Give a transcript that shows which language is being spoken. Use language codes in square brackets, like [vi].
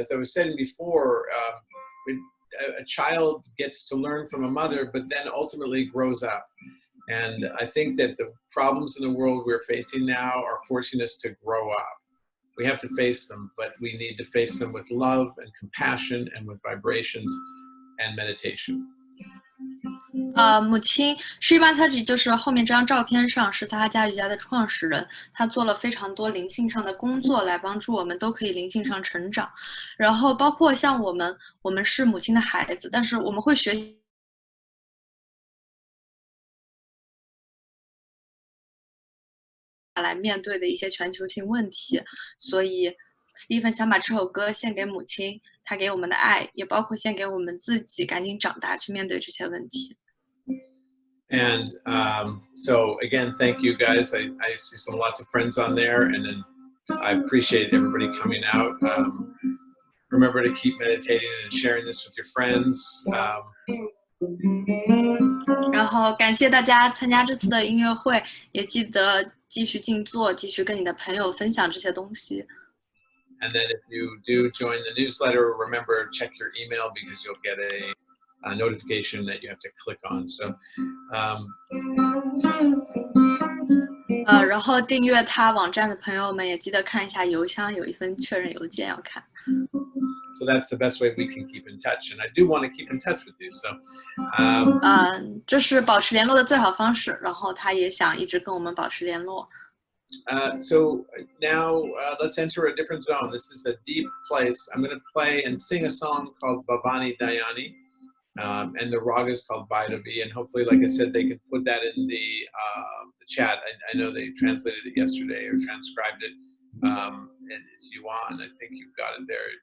[en] As I was saying before, a child gets to learn from a mother, but then ultimately grows up. And I think that the problems in the world we're facing now are forcing us to grow up. We have to face them, but we need to face them with love and compassion and with vibrations and meditation. [zh] 母亲Shri Mataji就是后面这张照片上是撒哈迦瑜伽的创始人，他做了非常多灵性上的工作来帮助我们都可以灵性上成长，然后包括像我们是母亲的孩子，但是我们会学习来面对的一些全球性问题，所以 Stephen 想把这首歌献给母亲，他给我们的爱，也包括献给我们自己，赶紧长大去面对这些问题。 [en] And so again, thank you guys. I see some lots of friends on there, and then I appreciate everybody coming out. Remember to keep meditating and sharing this with your friends. [zh] 然后感谢大家参加这次的音乐会，也记得继续静坐，继续跟你的朋友分享这些东西。 [en] And then if you do join the newsletter, remember check your email because you'll get a notification that you have to click on. So, [zh] 然后订阅他网站的朋友们也记得看一下邮箱，有一份确认邮件要看。 [en] So that's the best way we can keep in touch, and I do want to keep in touch with you. So, [zh] 这是保持联络的最好方式。然后他也想一直跟我们保持联络。 [en] So now let's enter a different zone. This is a deep place. I'm going to play and sing a song called Bhavani Dayani, and the raga is called Bhairavi. And hopefully, like I said, they can put that in the chat. I know they translated it yesterday or transcribed it. And it's Yuan. I think you've got it there.